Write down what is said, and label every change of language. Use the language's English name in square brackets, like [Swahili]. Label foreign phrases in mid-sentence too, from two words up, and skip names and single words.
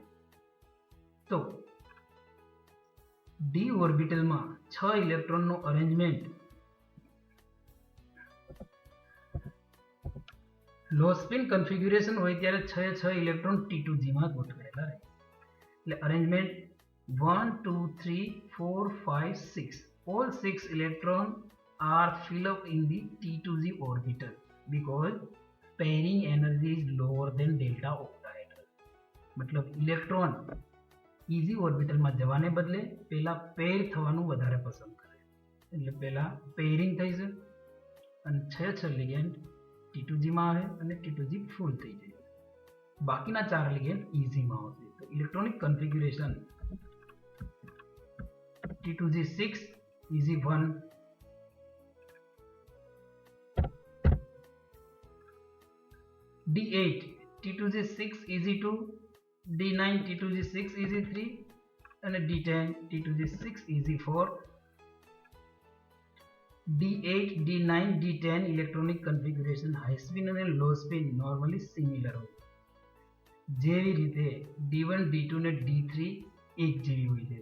[Gujarati] તો D ઓર્બિટલમાં 6 ઇલેક્ટ્રોનનું અરેન્જમેન્ટ [English] low spin configuration [Gujarati] હોય ત્યારે 6 ઇલેક્ટ્રોન T2G માં ગોઠવાયેલા રહે. એટલે અરેન્જમેન્ટ 1 2 3 4 5 6, [English] all 6 electron are filled up in the T2G orbital because pairing energy is lower than delta octahedral. [Gujarati] मतलब ઇલેક્ટ્રોન [English] Eg orbitalમાં [Gujarati] જવાને બદલે પહેલા પેર થવાનું વધારે પસંદ કરે, એટલે પહેલા પેરિંગ થઈ છે અને 6 લિગેન્ડ T2G માં આવે અને T2G ફૂલ થઈ જાય, બાકીના 4 લિગેન્ડ ઇઝીમાં આવશે. તો [English] electronic configuration [Gujarati] T2G6 Eg1, D8 T2G6 Eg2, D9 T2G6 Eg3 અને D10 T2G6 Eg4. D8, D9, D10 [English] electronic configuration high spin [Gujarati] અને [English] low spin normally similar [Gujarati] હોય, જેવી રીતે D1, D2 ને D3 એક જેવી હોય છે.